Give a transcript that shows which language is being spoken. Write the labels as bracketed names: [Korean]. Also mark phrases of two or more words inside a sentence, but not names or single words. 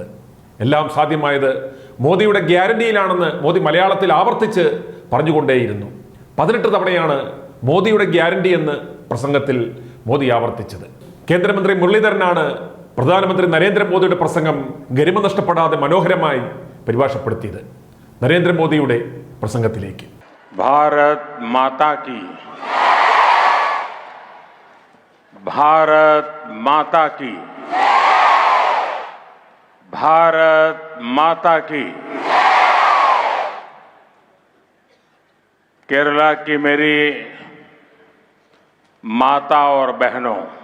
[Malayalam] എല്ലാം സാധ്യമായത് മോദിയുടെ ഗ്യാരണ്ടിയിലാണെന്ന് മോദി മലയാളത്തിൽ ആവർത്തിച്ച് പറഞ്ഞുകൊണ്ടേയിരുന്നു. 18 തവണയാണ് മോദിയുടെ ഗ്യാരണ്ടി എന്ന് പ്രസംഗത്തിൽ മോദി ആവർത്തിച്ചത്. കേന്ദ്രമന്ത്രി മുരളീധരനാണ് പ്രധാനമന്ത്രി നരേന്ദ്രമോദിയുടെ പ്രസംഗം ഗരിമ നഷ്ടപ്പെടാതെ മനോഹരമായി പരിഭാഷപ്പെടുത്തിയത്. നരേന്ദ്രമോദിയുടെ പ്രസംഗത്തിലേക്ക്. [Hindi] भारत माता की, भारत माता की, भारत माता की। केरला की मेरी माता और बहनों,